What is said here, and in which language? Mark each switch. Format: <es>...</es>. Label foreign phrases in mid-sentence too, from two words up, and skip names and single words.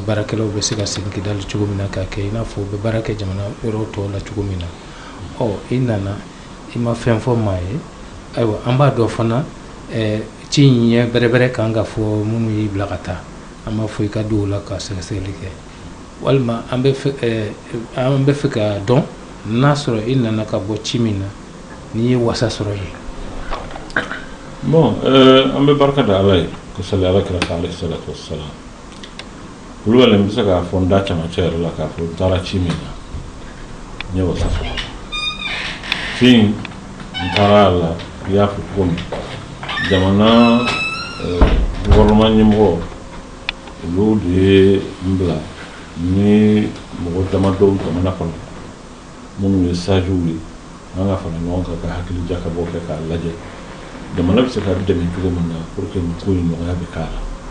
<bm>baarakɛlaw bɛ se ka segin Kidali cogo min na k'a kɛ i n'a fɔ u bɛ baara kɛ jamana yɔrɔ tɔw la cogo min na i nana i ma fɛn fɔ maa ye ayiwa an b'a dɔn fana ci in ɲɛ bɛrɛbɛrɛ kan ka fɔ minnu y'i bila ka taa an b'a fɔ i ka don o la ka sɛgɛsɛgɛli kɛ walima an bɛ fɛ ka dɔn n'a sɔrɔ i nana ka bɔ ci min na n'i ye wasa sɔrɔ yen. bon an bɛ barika da ala ye ka sali ala kira</bm> <ar>عليه الصلاة والسلام</ar> <bm>kulubali n bɛ se k'a fɔ n da camancɛ yɛrɛ la k'a fɔ n taara ci min na n ye wasa sɔrɔ ci in n taara a la i y'a fɔ cogo min jamana gouvernement ɲɛmɔgɔ olu de ye n bila ni mɔgɔ dama dɔw jamana kɔnɔ minnu ye sages ye an ka fara ɲɔgɔn kan ka hakili jakabɔ kɛ k'a lajɛ jamana bɛ se ka dɛmɛ cogo min na</bm> <fr>pour que</fr> <bm>nin ko in nɔgɔya bɛ k'a la</bm>